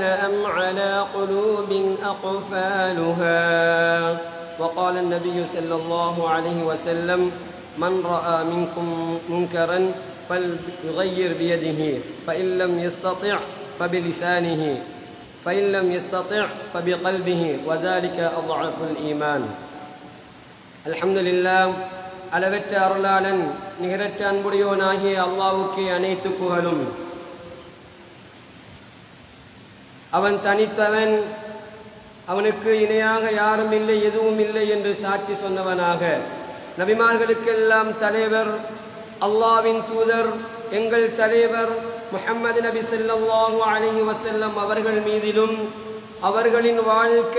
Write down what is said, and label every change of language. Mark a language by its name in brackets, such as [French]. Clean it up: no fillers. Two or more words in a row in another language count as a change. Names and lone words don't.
[Arabic] أم على قلوب أقفالها وقال النبي صلى الله عليه وسلم من رأى منكم منكرا فليغير بيده فإن لم يستطع فبلسانه فإن لم يستطع فبقلبه وذلك أضعف الإيمان. الحمد لله. [Tamil] அளவற்ற அருளாளன் நிகரற்ற அன்புடையோனாகிய அல்லாஹ்வுக்கே அனைத்து புகழும். அவன் தனித்தவன், அவனுக்கு இணையாக யாரும் இல்லை, எதுவும் இல்லை என்று சாட்சி சொன்னவனாக, நபிமார்களுக்கெல்லாம் தலைவர், அல்லாஹ்வின் தூதர், எங்கள் தலைவர் முஹம்மது நபி [Arabic] صلى الله عليه وسلم [Tamil] அவர்கள் மீதிலும் அவர்களின் வாழ்க்கை